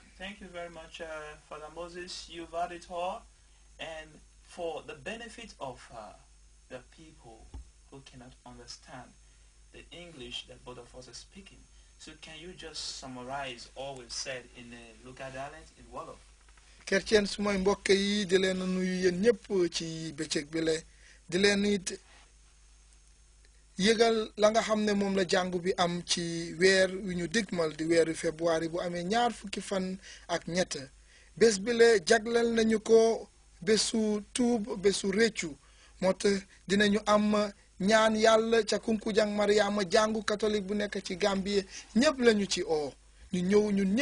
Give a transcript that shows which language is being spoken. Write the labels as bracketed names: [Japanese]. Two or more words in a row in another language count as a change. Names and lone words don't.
[English] Thank you very much, Father Moses. You've had it all. And for the benefit of the people who cannot understand the English that both of us are speaking, so can you just summarize all we've said in the local dialect in Wolof? [Wolof] Kercen sumay mbokk yi di leen nuyu yéen ñëpp ci bëccëg bi le di leen it yëgal la nga xam ne moom la jàngu bi am ci weer wi ñu digmal di weeru février bu amee ñaar fukki fan ak ñett bés bi le jagleel nañu ko bésu tuub bésu réccu moo tax dinañu am ñaan yàlla ca Kunkujang Mariama jàngu catholique bu nekk ci Gambie ñëpp lañu ci oo ñu ñëw ñun ñëpp